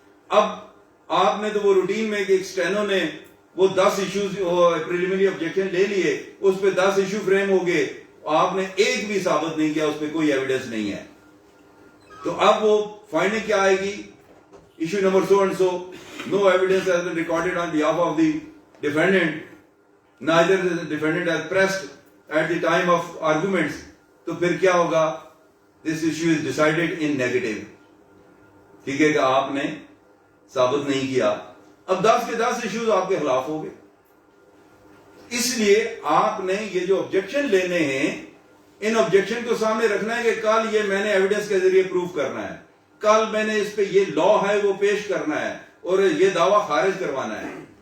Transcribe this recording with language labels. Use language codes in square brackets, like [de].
[ur] اب آپ نے تو وہ روٹین میں کہ ایک اسٹینو نے وہ 10 ایشوز پریلیمنری آبجیکشن لے لیے, اس پہ 10 ایشو فریم ہو گئے, آپ نے ایک بھی ثابت نہیں کیا, اس پہ کوئی ایویڈنس نہیں ہے. تو اب وہ فائنڈنگ کیا آئے گی, [en] Issue number so and so, no evidence has been recorded on behalf of the defendant, neither the defendant has pressed at the time of arguments. [ur] تو پھر کیا ہوگا, [en] this issue is decided in negative. [ur] ٹھیک ہے کہ آپ نے ثابت نہیں کیا. اب 10 کے 10 ایشوز آپ کے خلاف ہو گئے. اس لیے آپ نے یہ جو آبجیکشن لینے ہیں, ان آبجیکشن کو سامنے رکھنا ہے کہ کل یہ میں نے ایویڈنس کے ذریعے پروف کرنا ہے, کل میں نے اس پہ یہ لا ہے وہ پیش کرنا ہے, اور یہ دعویٰ خارج کروانا ہے.